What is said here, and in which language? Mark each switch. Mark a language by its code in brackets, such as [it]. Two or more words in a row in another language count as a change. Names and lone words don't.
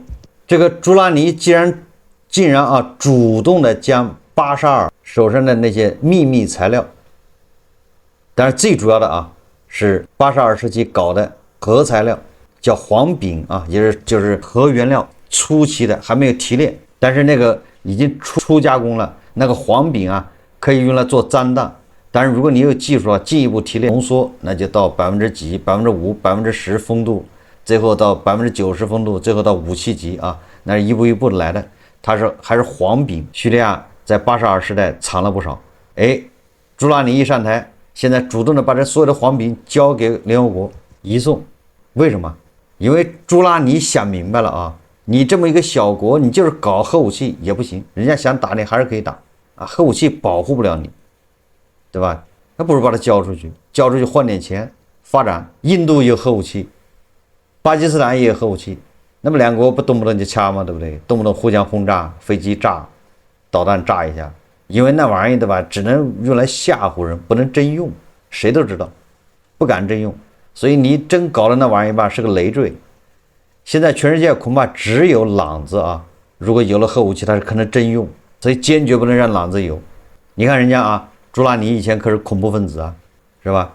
[zh] 這個朱拉尼竟然啊主動的將巴沙爾手上的那些秘密材料，但是最主要的啊是巴沙爾時期搞的核材料，叫黄丙啊，就是核原料初期的，還沒有提煉，但是那个已經初加工了。那個黃丙啊可以用來做贓彈，但是如果你有技術啊，進一步提煉濃縮，那就到幾、5%、10%豐度，最後到90%豐度，最後到武器級啊，那是一步一步的來的。它是還是黃丙，敘利亞在巴沙爾時代藏了不少。哎，朱拉尼一上台，現在主動的把這所有的黃丙交給聯合國移送，為什麼？因為朱拉尼想明白了啊，你這麼一個小國，你就是搞核武器也不行，人家想打你還是可以打啊，核武器保護不了你，對吧？那不如把它交出去，交出去換點錢發展。印度有核武器，巴基斯坦也有核武器，那麼兩國不動不動就掐嗎？對不對？動不動互相轟炸，飛機炸，導彈炸一下，因為那玩意對吧，只能用來嚇唬人，不能真用，誰都知道，不敢真用。所以你真搞的那玩意儿吧，是个累赘。现在全世界恐怕只有朗子啊，如果有了核武器，它是可能真用，所以坚決不能讓朗子有。你看人家啊，朱拉尼以前可是恐怖分子啊，是吧？